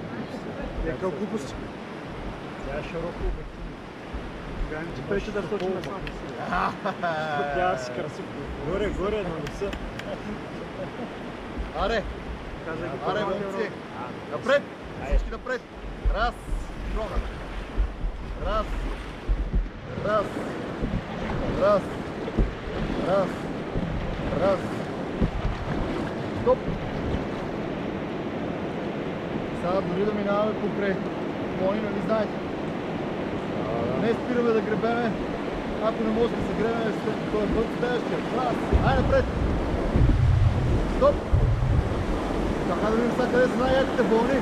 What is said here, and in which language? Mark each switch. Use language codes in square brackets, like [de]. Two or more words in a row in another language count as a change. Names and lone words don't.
[bg] Някакъв глупост. Тя е широко обективно. Сега не ти пречи да сочи на сам. Тя си красив. Горе, на носа. Аре! Аре, момци! Напред! Всички напред! Раз! Штрога! Раз! Раз! Раз! Раз! Раз! Стоп! Сега дори да минаваме покрай кони, нали знаете? Не спираме да гребеме. Ако не може да се гребеме след този път, следващия. Раз! Ай напред! Стоп! Така да видим сега къде са най-яките вълни.